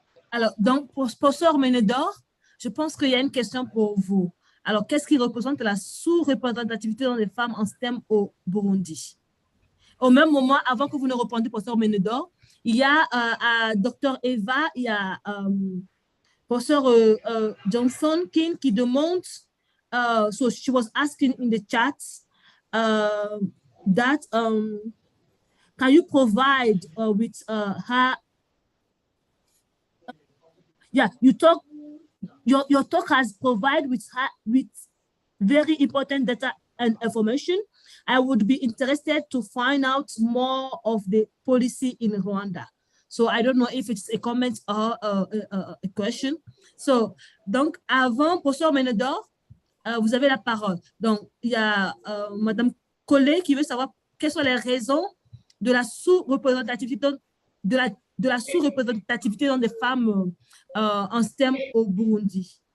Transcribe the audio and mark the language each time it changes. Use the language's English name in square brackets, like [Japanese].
[French] Alors, donc, pour Sœur Ménédor, je pense qu'il y a une question pour vous. Alors, qu'est-ce qui représente la sous-représentativité dans les femmes en STEM au Burundi? Au même moment, avant que vous ne répondiez, Professeur Ménédor, il y a Dr. [English] Eva, [French] il y a Professeur Johnson King qui demande, [English] so she was asking in the chat that can you provide with her, yeah, your talk has provided with very important data and information. I would be interested to find out more of the policy in Rwanda. So I don't know if it's a comment or a question. [French] So, donc, avant, Professeur Ménédor, vous avez la parole. Donc, il y a Madame Collet qui veut savoir quelles sont les raisons de la sous-représentativité de la sous-représentativité dans des femmes en STEM au Burundi.